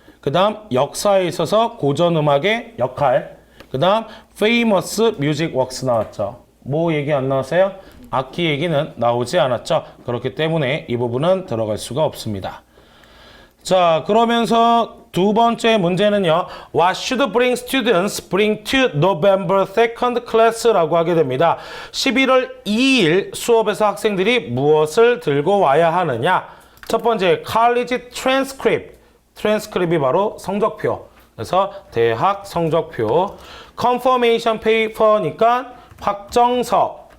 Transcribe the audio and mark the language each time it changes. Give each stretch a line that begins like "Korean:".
Korean: 그 다음 역사에 있어서 고전 음악의 역할. 그 다음
English: famous music works
Korean: 나왔죠. 뭐 얘기 안 나왔어요? 악기 얘기는 나오지 않았죠. 그렇기 때문에 이 부분은 들어갈 수가 없습니다. 자, 그러면서 두 번째 문제는요.
English: What should bring students bring to November 2nd class라고
Korean: 하게 됩니다. 11월 2일 수업에서 학생들이 무엇을 들고 와야 하느냐. 첫 번째, college transcript. transcript이 바로 성적표. 그래서 대학 성적표. confirmation paper니까 확정서.